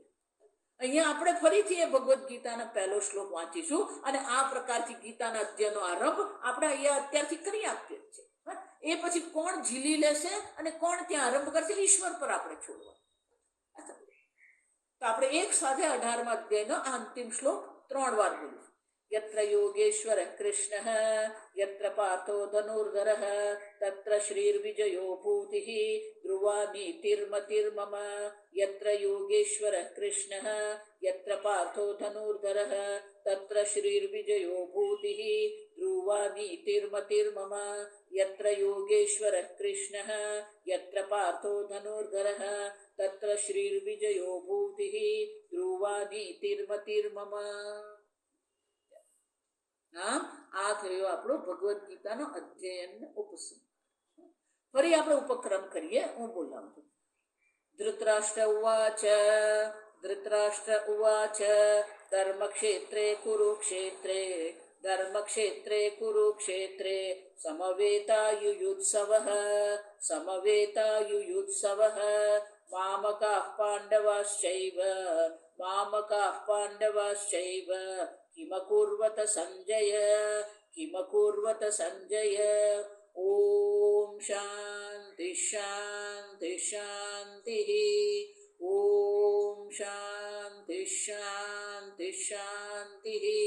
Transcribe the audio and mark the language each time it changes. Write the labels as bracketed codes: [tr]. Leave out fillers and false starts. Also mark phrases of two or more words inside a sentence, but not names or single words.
[gu] અહીંયા આપણે ફરીથી એ ભગવદ્ ગીતાના પહેલો શ્લોક વાંચીશું, અને આ પ્રકારથી ગીતાના અધ્યયનનો આરંભ આપણે અહીંયા અત્યારથી કરી આપીએ છીએ. એ પછી કોણ ઝીલી લેશે અને કોણ ત્યાં આરંભ કરશે, ઈશ્વર પર આપણે છોડવા. તો આપણે એક સાથે 18મા અધ્યાયનો આ અંતિમ શ્લોક 3 વાર બોલીશું. [sa] यत्र योगेश्वर कृष्णः यत्र पार्थो धनुर्धरः तत्र श्रीर्विजयो भूतिः ध्रुवा नीतिर्मतिर्मम. यत्र योगेश्वर कृष्णः यत्र पार्थो धनुर्धरः तत्र श्रीर्विजयो भूतिः ध्रुवा नीतिर्मतिर्मम. यत्र योगेश्वर कृष्णः यत्र पार्थो धनुर्धरः तत्र श्रीर्विजयो भूतिः ध्रुवा नीतिर्मतिर्मम. [gu] આ થયો આપણો ભગવદ્ ગીતાનો અધ્યયન ઉપસંહાર. ફરી આપણે ઉપક્રમ કરીએ, હું બોલાવું છું. [sa] ધૃતરાષ્ટ્ર ઉવાચ, ધૃતરાષ્ટ્ર ઉવાચ, ધર્મક્ષેત્રે કુરુક્ષેત્રે, ધર્મક્ષેત્રે કુરુક્ષેત્રે સમવેતાયુયુત્સવઃ, સમવેતાયુયુત્સવઃ. મામકાઃ પાંડવાશ્ચૈવ, મામકાઃ પાંડવાશ્ચૈવ. किमकुर्वत संजय, किमकुर्वत संजय. ओम शांति शांति शांति. ओम शांति. शांति शांति।